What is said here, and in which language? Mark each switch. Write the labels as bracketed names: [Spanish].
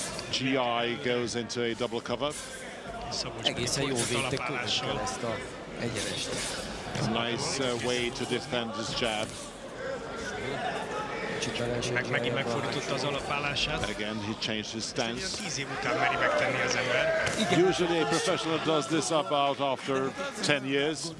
[English] GI goes into a double cover. [Hungarian] Egészen jó védtek körülbelül ezt a egyenest. [English] It's a nice way to defend his jab. [Hungarian] Megint megfordította az alapállását. [English] Again, he changed his stance. [Hungarian] 10 év után meri megtenni az ember. [English] Usually a professional does this about after 10 years.